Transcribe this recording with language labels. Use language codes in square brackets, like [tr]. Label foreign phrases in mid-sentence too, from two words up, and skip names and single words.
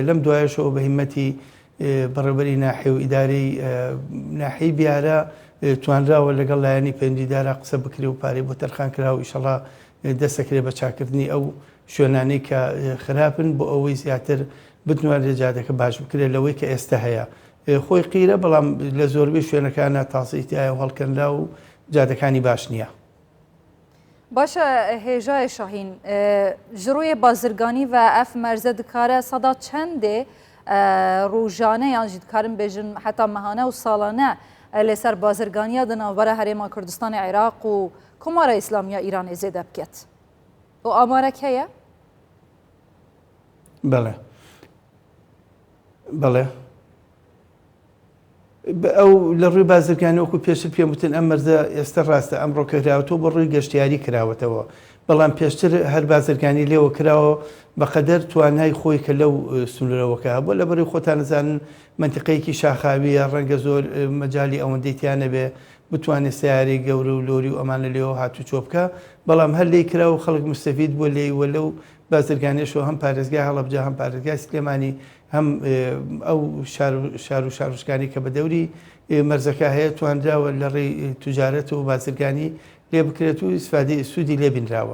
[ckb] لەم دوایشەوە بە هیمەتی بەڕێوەبەری ناحیە و ئیدارەی ناحیەی بیارە توانراوە لەگەڵ لایەنی پەیوەندیدارە قسە بکرێ و پارەی بۆ تەرخان کرا و ئیشەڵا دەسەکرێ بە چاکردنی ئەو شوێنانەی کە خراپن بۆ ئەوەی زیاتر بتوانێت جادەکە باش بکرێت لەوەی کە ئێستا هەیە. خۆی قیرە بەڵام لە زۆربەی شوێنەکانە تاسیتیایە و هەڵکەنرا و جادەکانی باش نییە. [ku] باشە هێژای شاهین ژڕووی بازرگانی و ئەف مەرزە دکارە سەدا چەندێ ڕۆژانە یان jî dikarin bêjin heta mehane û salane li ser bazirganiya di navbera Herêma Kurdistanê Iraq û Komara İslamiya Îranê zêde biket. O amarek heye? [ckb] بەڵێ بەڵێ ئەو لە ڕووی بازرگانی وەکو پێشتر پێم وتن ئەم مەرزە ئێستا ڕاستە ئەمڕۆ کراوەتەوە بە ڕووی گەشتیاری کراوەتەوە بەڵام پێشتر هەر بازرگانی لێوە کراوە بەقەدەر توانای خۆی کە لەو سنوورەوەکە بۆ لە بەرەی خۆتان نزانن منتیقەیەکی شاخاویە ڕەنگە زۆر مەجای ئەوەندەیتیانە بێ بتوانێت سیارەی گەورە و لۆری و ئەمانە لێەوە هاتوو چۆ بکە بەڵام هەر لی کرا و خەڵک مستەفید بۆ لێیوە لەو بازرگانیشەوە هەم پارێزگای هەڵەبجە هەم پارێزگای سلێمانی هەم ئەو شار و شارشکانی کە بە دەوری مەرزەکە هەیە توانراوە لە ڕێی توجارەت و بازرگانی لێ بکرێت و ئیسفادەی سوودی لێبینراوە.